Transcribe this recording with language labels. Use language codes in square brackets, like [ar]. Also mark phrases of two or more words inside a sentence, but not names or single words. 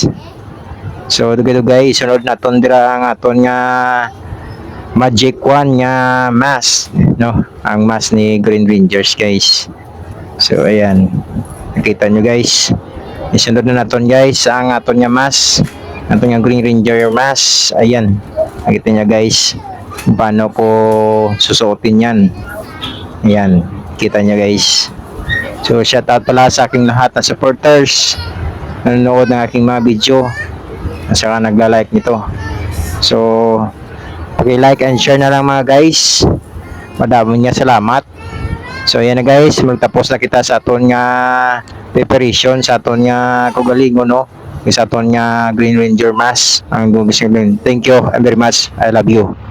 [hil] So dugay guys, sunod naton dira ang aton nga Magic Wand nga mask no, ang mask ni Green Rangers guys. [tl] So ayan, nakita niyo guys. [hil] Isunod na naton guys ang aton nga mask, aton nga Green Ranger mask. [tl] Ayan, nakita niya guys kung paano ko susuotin yan. Ayan, kita niya guys. So shout out pala sa aking lahat na supporters nanonood ng aking mga video at saka nagla-like nito. So paki-like and share na lang mga guys, madami niya salamat. [hil] So ayan na guys, magtapos na kita sa aton nga preparation sa aton nga kaugalingon no, sa aton nga Green Ranger mask ang gumis. [en] Thank you very much, I love you.